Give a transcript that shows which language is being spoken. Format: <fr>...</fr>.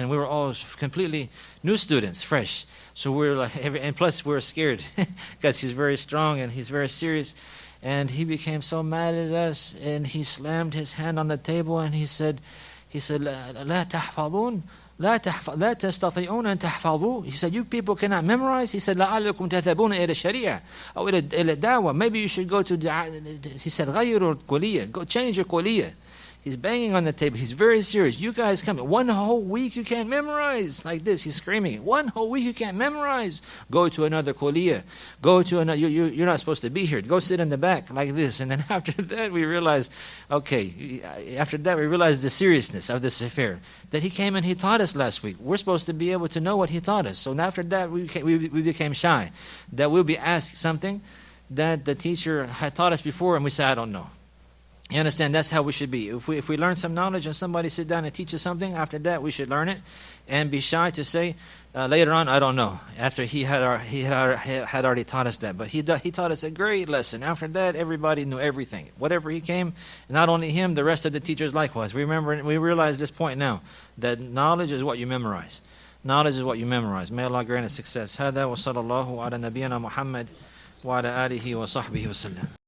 <en>And we were all completely new students, fresh. So we were like, and plus we were scared because he's very strong and he's very serious. And he became so mad at us, and he slammed his hand on the table and he said,</en> <ar>لا تحفظون لا تستطيعون أن تحفظوا.</ar> <en>He said, you people cannot memorize. He said,</en> <ar>لعلكم تذهبون إلى الشريعة أو إلى الدعوة.</ar> <en>Maybe you should go to. He said,</en> <ar>غيروا الكلية.</ar> <en>Go change your كلية. He's banging on the table. He's very serious. You guys come. 1 whole week you can't memorize. Like this. He's screaming. 1 whole week you can't memorize. Go to another kuliya. Go to another. You're not supposed to be here. Go sit in the back like this. And then after that we realized, the seriousness of this affair. That he came and he taught us last week. We're supposed to be able to know what he taught us. So after that we became shy. That we'll be asked something that the teacher had taught us before, and we say, I don't know. You understand? That's how we should be. If we learn some knowledge and somebody sit down and teach us something, after that we should learn it and be shy to say later on, I don't know. After he had already taught us that, but he taught us a great lesson. After that, everybody knew everything. Whatever he came, not only him, the rest of the teachers likewise. We realize this point now that knowledge is what you memorize. Knowledge is what you memorize. May Allah grant us success.</en> <ar>هذا وصلى الله على نبينا محمد وعلى آله وصحبه وسلم.</ar>